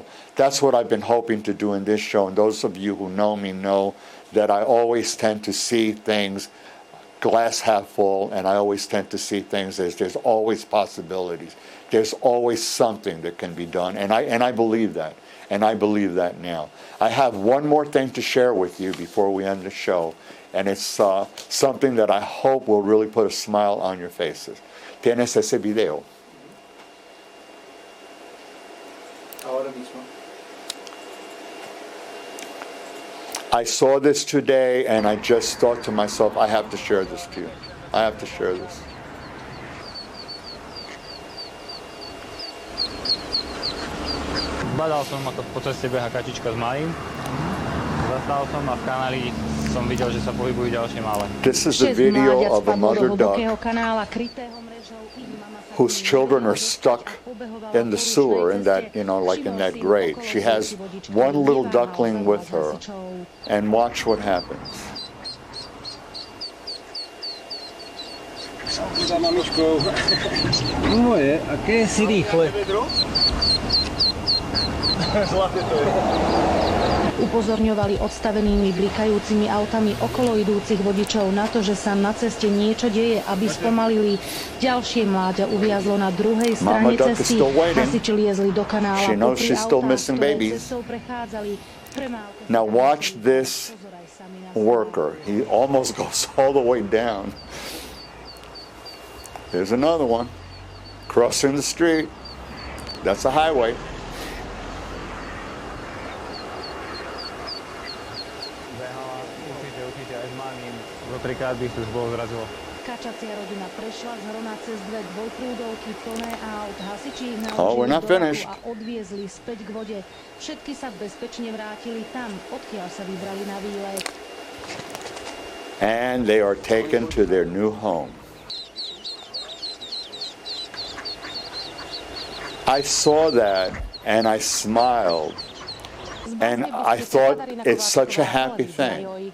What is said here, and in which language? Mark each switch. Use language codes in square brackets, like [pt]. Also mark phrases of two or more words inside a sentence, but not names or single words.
[en] That's what I've been hoping to do in this show. And those of you who know me know that I always tend to see things glass half full, and I always tend to see things as there's always possibilities. There's always something that can be done. And I believe that. And I believe that now. I have one more thing to share with you before we end the show. And it's something that I hope will really put a smile on your faces. [es] Tienes ese video. Ahora mismo. [en] I saw this today, and I just thought to myself, I have to share this to you. I have to share this. [sk] Badal som ako po ceste beha kačička s malým. Zastal som a v kanáli som videl, že sa pohybujú ďalšie malé. [en] This is a video of a mother duck whose children are stuck in the sewer, in that, like in that grate. She has one little duckling with her, and watch what happens. [sk] Za mamičkou. Moje, aké si rýchle. Zlaté to je. Upozorňovali odstavenými blikajúcimi autami okolo idúcich vodičov na to, že sa na ceste niečo deje, aby spomalili. Ďalšie mláďa uviazlo na druhej strane cesty. Hasiči liezli do kanála popri autách, ktoré cestou prechádzali. [en] Now watch this worker. He almost goes all the way down. Here's another one. Crossing the street. That's a highway. [sk] Kačacia rodina prešla z hrona cez dve dvojprúdovky plné aut. Hasiči ich [en] we're [sk] naložili [en] not [sk] do [en] finished. [sk] auta a odviezli späť k vode. Všetky sa bezpečne vrátili tam, odkiaľ sa vybrali na výlet. [en] And they are taken to their new home. I saw that and I smiled. And I thought it's such a happy thing.